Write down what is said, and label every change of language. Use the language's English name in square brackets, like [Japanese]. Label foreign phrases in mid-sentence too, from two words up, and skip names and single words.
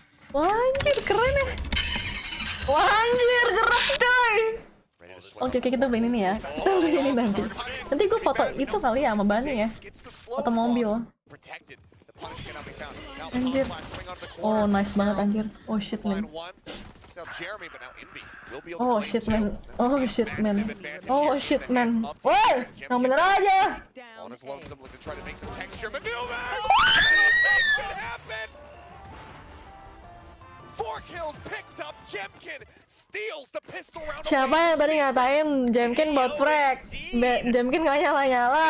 [Indonesian] Wah anjir, keren ya. Wah anjir, gerak coy. Oke, kita main ini ya. Kita main ini nanti. Nanti gue foto itu kali ya sama Bani ya. Foto mobil. Anjir. Oh, nice banget anjir. [English] Oh shit man. Oh shit man. Oh shit man. Oh shit man. [Indonesian] Woi, yang bener aja. Siapa yang tadi ngatain 𝘭𝘰𝘮𝘮𝘦 bot frag? 𝘭𝘰𝘮𝘮𝘮 nggak nyala.